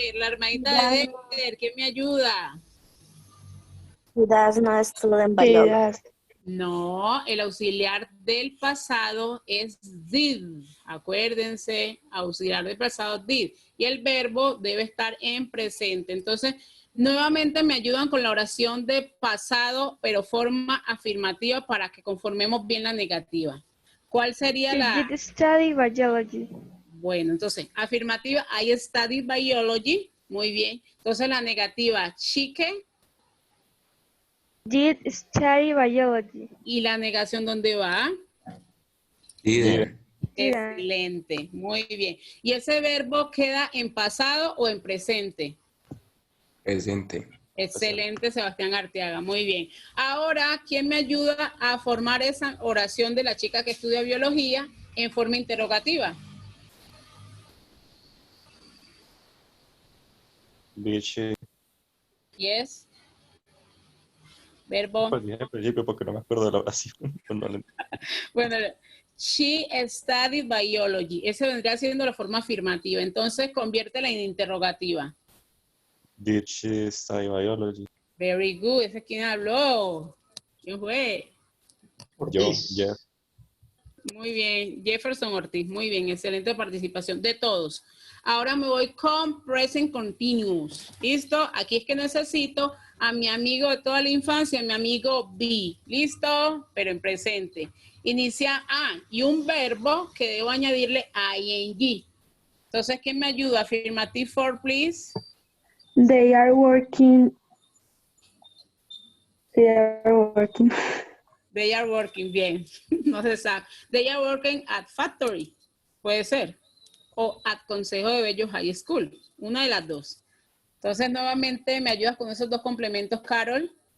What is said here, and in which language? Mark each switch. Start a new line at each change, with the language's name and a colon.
Spanish: La hermanita de Dexter, ¿quién me ayuda?
English: She does not study biology.
Spanish: No, el auxiliar del pasado es did. Acuérdense, auxiliar del pasado did. Y el verbo debe estar en presente. Entonces, nuevamente me ayudan con la oración de pasado, pero forma afirmativa para que conformemos bien la negativa. ¿Cuál sería
English: She
Spanish: la...?
English: did study biology.
Spanish: Bueno, entonces, afirmativa,
English: I studied biology.
Spanish: Muy bien. Entonces, la negativa, chique.
English: Did study biology.
Spanish: ¿Y la negación dónde va? Líder. Excelente, muy bien. ¿Y ese verbo queda en pasado o en presente? Presente. Excelente, Sebastián Arteaga, muy bien. Ahora, ¿quién me ayuda a formar esa oración de la chica que estudia biología en forma interrogativa?
English: Yes. Verbo.
Spanish: Pues dije al principio porque no me acuerdo de la oración. Bueno,
English: she studied biology.
Spanish: Ese vendría siendo la forma afirmativa. Entonces, conviértela en interrogativa.
English: Did she study biology? Very good.
Spanish: ¿Ese quién habló? ¿Quién fue? Yo, Jeff. Muy bien. Jefferson Ortiz. Muy bien. Excelente participación de todos. Ahora me voy con present continuous. ¿Listo? Aquí es que necesito a mi amigo de toda la infancia, mi amigo B. ¿Listo? Pero en presente. Inicia A y un verbo que debo añadirle ing. Entonces, ¿quién me ayuda?
English: Affirmative for, please. They are working. They are working. They are working,
Spanish: bien. No se sabe.
English: They are working at factory.
Spanish: Puede ser. O at Consejo de Bello High School. Una de las dos. Entonces, nuevamente, ¿me ayudas con esos dos complementos, Carol?